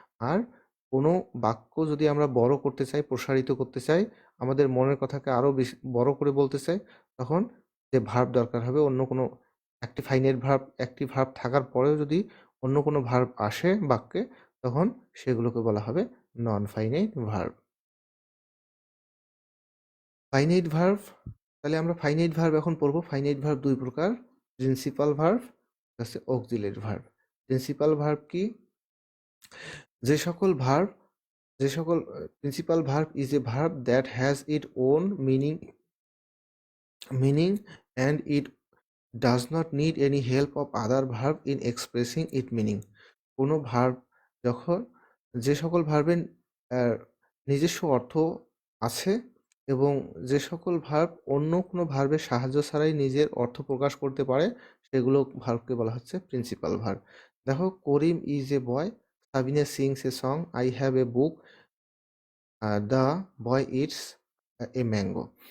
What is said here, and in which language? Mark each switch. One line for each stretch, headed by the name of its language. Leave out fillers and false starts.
Bangla: আর কোনো বাক্য যদি আমরা বড় করতে চাই, প্রসারিত করতে চাই, আমাদের মনের কথাকে আরো বেশি বড় করে বলতে চাই, তখন যে ভার্ব দরকার হবে, অন্য কোনো একটি ভার্ব থাকার পরেও যদি অন্য কোনো ভার্ব আসে বাক্যে, তখন সেগুলোকে বলা হবে non finite verb. Finite verb, তাহলে আমরা ফাইনাইট ভার্ব এখন পড়বো। ফাইনাইট ভার্ব দুই প্রকার, প্রিন্সিপাল ভার্ব হচ্ছে অক্সিলারি ভার্ব। প্রিন্সিপাল ভার্ব কি? যে সকল ভার্ব যে সকল
English: Principal verb is a verb that has it own meaning and it does not need any help of other verb in expressing its meaning.
Bangla: কোনো verb যখন যে সকল ভার্বের নিজস্ব অর্থ আছে এবং যে সকল ভার্ব অন্য কোনো ভার্বের সাহায্য ছাড়াই নিজের অর্থ প্রকাশ করতে পারে, সেগুলো ভার্বকে বলা হচ্ছে প্রিন্সিপাল ভার্ব। দেখো,
English: Karim is a boy, Sabina sings a song, I have a book, the boy eats a mango.